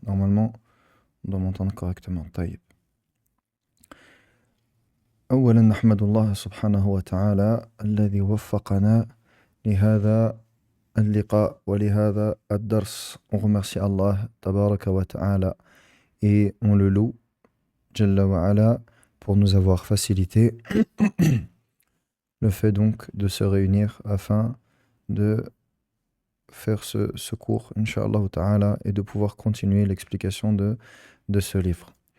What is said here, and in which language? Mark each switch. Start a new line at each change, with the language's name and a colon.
French: Normalement, on doit m'entendre correctement.
Arabic: طيب. أولا نحمد الله سبحانه وتعالى الذي وفقنا لهذا اللقاء ولهذا الدرس.
French: On remercie Allah tabaraka wa ta'ala et on le loue Jalla wa ala pour nous avoir facilité le fait donc de se réunir afin de faire ce cours, Inch'Allah ta'ala, et de pouvoir continuer l'explication de ce livre.